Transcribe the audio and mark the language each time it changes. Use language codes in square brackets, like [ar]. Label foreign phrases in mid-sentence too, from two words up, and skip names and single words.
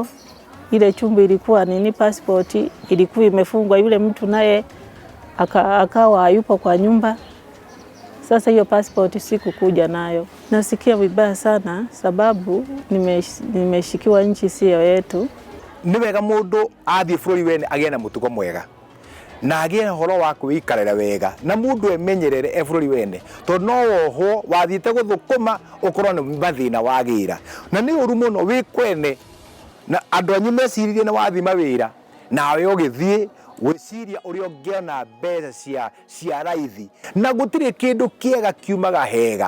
[sw] Ile chumba ilikuwa nini, passport ilikuwa imefungwa, yule mtu naye akawa hayupo kwa nyumba. Sasa hiyo passport sikukuja nayo. Nasikia vibaya sana sababu nimeshikiwa nchi sio yetu. [ki] Ni wega mundu athie bururi wene agie na mutugo mwega na agie horo wa kwikarira wega na mundu emenyerere bururi wene, to no woho wathiite guthukuma ukorwo ni mathina wagira na ni uru muno wi kwene na andu anyu meciririe na wathima wira nawe ugithie wiciria uri ungiona mbeca cia raithi na gutire kindu kiega kiumaga hega.